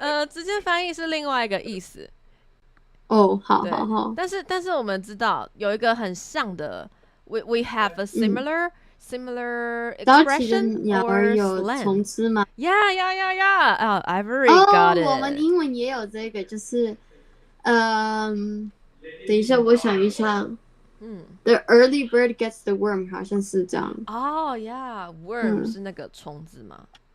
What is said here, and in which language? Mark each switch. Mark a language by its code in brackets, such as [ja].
[zh] 直接翻译是另外一个意思。好。但是我们知道有一个很像的 [en] we have a similar expression or slang. Yeah. Ivory got it. [zh] 我们英文也有这个，就是等一下，我想一下。 [en] The early bird gets the worm [zh] 好像是这样。 Yeah, worm 是那个虫子嘛？